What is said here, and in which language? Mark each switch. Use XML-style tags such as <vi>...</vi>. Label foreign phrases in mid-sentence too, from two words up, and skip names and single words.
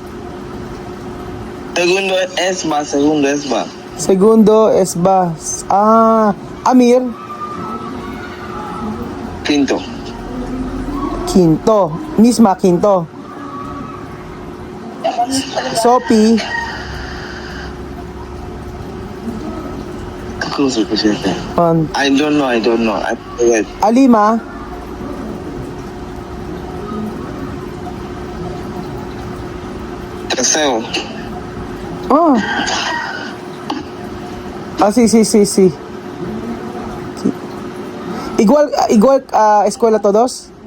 <cbk>Segundo es ba? Segundo es ba? Amir? Quinto. Quinto. Misma, quinto. Sophie?</cbk> <tl>Close po siya.</tl> <en>I don't know. I forget. Alima?</en> <cbk>Tercero.</cbk> <es>Oh. Sí.</es> <cbk>Igual escuela todos?</cbk>